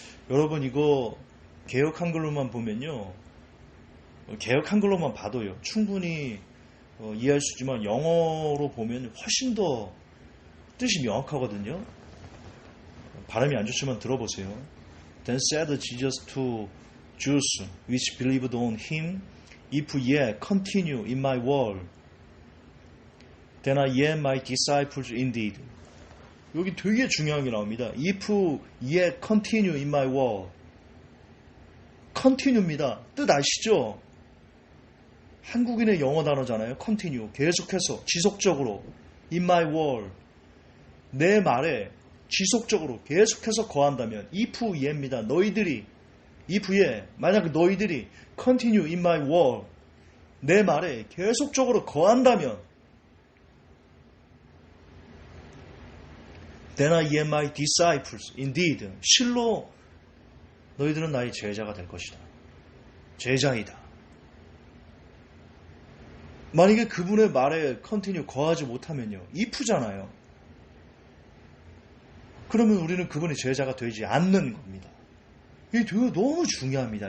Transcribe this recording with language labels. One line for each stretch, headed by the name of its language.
Korean: 여러분, 이거 개역 한글로만 보면요, 개역 한글로만 봐도요 충분히 이해할 수 있지만 영어로 보면 훨씬 더 뜻이 명확하거든요. 발음이 안 좋지만 들어보세요.
English: Then said Jesus to Jews which believed on him, If ye continue in my word, then are ye my disciples indeed.
Korean: 여기 되게 중요한 게 나옵니다.
English: If ye continue in my word.
Korean: continue입니다. 뜻 아시죠? 한국인의 영어 단어잖아요. continue, 계속해서, 지속적으로.
English: in my word,
Korean: 내 말에 지속적으로 계속해서 거한다면
English: if ye
Korean: 입니다. 너희들이,
English: if ye,
Korean: 만약 너희들이
English: continue in my word,
Korean: 내 말에 계속적으로 거한다면
English: then are ye my disciples indeed.
Korean: 실로 너희들은 나의 제자가 될 것이다. 제자이다. 만약에 그분의 말에 컨티뉴 거하지 못하면요, if잖아요. 그러면 우리는 그분의 제자가 되지 않는 겁니다. 이게 너무 중요합니다.